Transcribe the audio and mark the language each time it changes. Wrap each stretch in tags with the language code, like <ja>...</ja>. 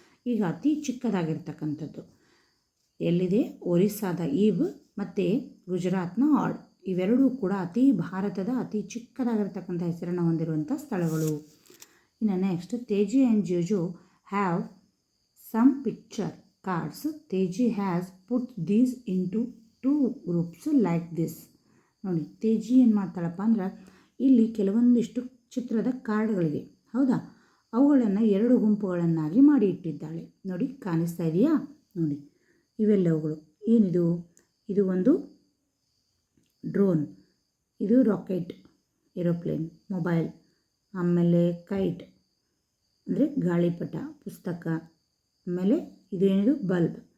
<kn>ಈಗ ಅತಿ ಚಿಕ್ಕದಾಗಿರ್ತಕ್ಕಂಥದ್ದು ಎಲ್ಲಿದೆ? ಒರಿಸ್ಸಾದ ಈಬ್ ಮತ್ತು ಗುಜರಾತ್ನ ಆಡ್. ಇವೆರಡೂ ಕೂಡ ಭಾರತದ ಅತಿ ಚಿಕ್ಕದಾಗಿರ್ತಕ್ಕಂಥ ಹೆಸರನ್ನು ಹೊಂದಿರುವಂಥ ಸ್ಥಳಗಳು.</kn> <en>ಇನ್ನು next, Teji and Jojo have some picture cards. Teji has put these into 2 groups like this.</en> <kn>ನೋಡಿ, ತೇಜಿ ಏನು ಮಾಡ್ತಾಳಪ್ಪ ಅಂದ್ರೆ ಇಲ್ಲಿ ಕೆಲವೊಂದಿಷ್ಟು ಚಿತ್ರದ ಕಾರ್ಡ್ಗಳಿವೆ, ಹೌದಾ? ಅವುಗಳನ್ನು 2 ಗುಂಪುಗಳನ್ನಾಗಿ ಮಾಡಿ ಇಟ್ಟಿದ್ದಾಳೆ. ನೋಡಿ, ಕಾಣಿಸ್ತಾ ಇದೆಯಾ? ನೋಡಿ, ಇವೆಲ್ಲವುಗಳು ಏನಿದು? ಇದು ಒಂದು ಡ್ರೋನ್, ಇದು ರಾಕೆಟ್, ಏರೋಪ್ಲೇನ್, ಮೊಬೈಲ್, ಆಮೇಲೆ ಕೈಟ್ ಅಂದರೆ ಗಾಳಿಪಟ, ಪುಸ್ತಕ, ಆಮೇಲೆ ಇದೇನಿದು? ಬಲ್ಬ್.</kn>